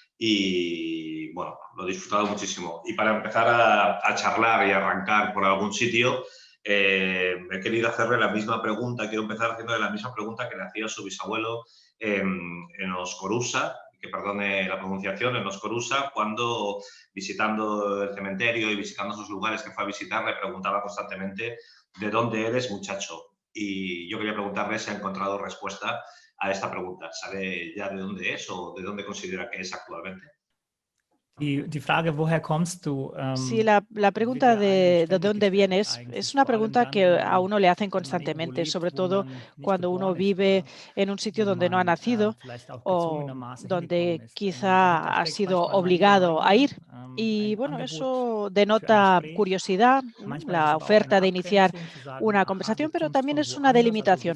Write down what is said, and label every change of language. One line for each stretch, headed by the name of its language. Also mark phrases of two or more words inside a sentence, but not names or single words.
Spanish: Y bueno, lo he disfrutado muchísimo. Y para empezar a charlar y arrancar por algún sitio, he querido hacerle la misma pregunta, quiero empezar haciéndole la misma pregunta que le hacía su bisabuelo en Oscorusa, que perdone la pronunciación, en Oscorusa, cuando visitando el cementerio y visitando esos lugares que fue a visitar, le preguntaba constantemente ¿de dónde eres, muchacho? Y yo quería preguntarle si ha encontrado respuesta a esta pregunta. ¿Sabe ya de dónde es o de dónde considera que es actualmente?
German: Die Frage, woher kommst du?
Spanish: Sí, la pregunta de dónde vienes es una pregunta que a uno le hacen constantemente, sobre todo cuando uno vive en un sitio donde no ha nacido o donde quizá ha sido obligado a ir. Y bueno, eso denota curiosidad, la oferta de iniciar una conversación, pero también es una delimitación.